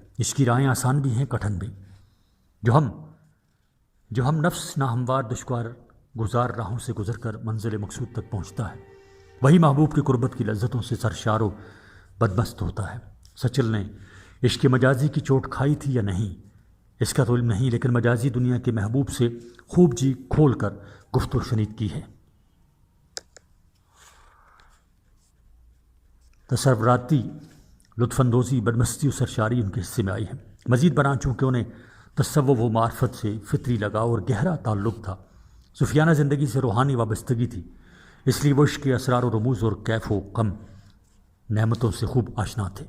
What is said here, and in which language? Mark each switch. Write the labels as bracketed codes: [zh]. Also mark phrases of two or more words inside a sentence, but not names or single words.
[ur] اس کی راہیں آسان بھی ہیں، کٹھن بھی۔ جو ہم نفس ناہموار دشوار گزار راہوں سے گزر کر منزل مقصود تک پہنچتا ہے، وہی محبوب کی قربت کی لذتوں سے سرشار و بدمست ہوتا ہے۔ سچل نے عشق مجازی کی چوٹ کھائی تھی یا نہیں، اس کا تو علم نہیں، لیکن مجازی دنیا کے محبوب سے خوب جی کھول کر گفت و شنید کی ہے۔ تصوراتی لطف اندوزی، بدمستی و سرشاری ان کے حصے میں آئی ہے۔ مزید برآں چونکہ انہیں تصوف و معرفت سے فطری لگاؤ اور گہرا تعلق تھا، صوفیانہ زندگی سے روحانی وابستگی تھی، اس لیے وہ عشق کے اسرار و رموز اور کیف و کم نعمتوں سے خوب آشنا تھے۔